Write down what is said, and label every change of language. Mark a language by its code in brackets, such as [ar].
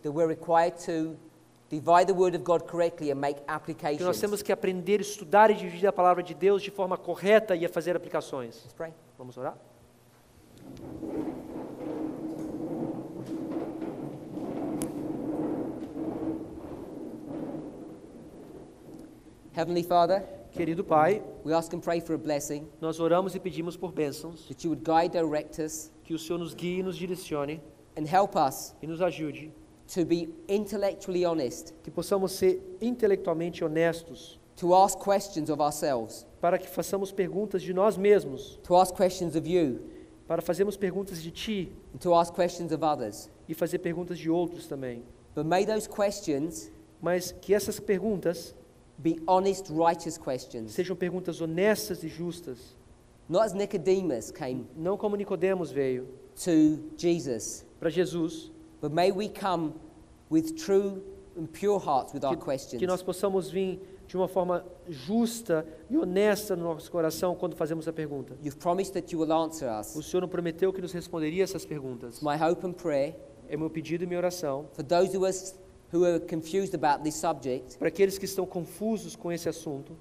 [en] that we're required to divide the Word of God correctly and make [pt] que nós [en] applications. [pt] temos que aprender, estudar e dividir a palavra de Deus de forma correta e a fazer aplicações. [en] Let's pray. [pt] Vamos orar? [en] Heavenly Father, [pt] Querido Pai, [en] we ask and pray for a blessing, [pt] nós oramos e pedimos por bênçãos, [en] that you would guide, direct us, [pt] que o Senhor nos guie e nos direcione [en] and help us [pt] e nos ajude, [en] to be intellectually honest, [pt] que possamos ser intelectualmente honestos, [en] to ask questions of ourselves, [pt] para que façamos perguntas de nós mesmos, [en] to ask questions of you, [pt] para fazermos perguntas de Ti [en] and to ask questions of others. [pt] e fazer perguntas de outros também. [en] But may those questions [pt] Mas que essas perguntas [en] be honest, righteous questions. [pt] Sejam perguntas honestas e justas. [en] Not as Nicodemus came [pt] Não como Nicodemos veio [en] to Jesus, [pt] para Jesus, [en] but may we come with true and pure hearts with our questions. [pt] que nós possamos vir de uma forma justa e honesta no nosso coração quando fazemos a pergunta. [en] You've promised that you will answer [pt] O [en] us. [pt] Senhor não prometeu que nos responderia essas perguntas. [en] My hope and prayer [pt] É meu pedido e minha oração [en] for those who are confused about this subject, [pt] para aqueles que estão confusos com esse assunto,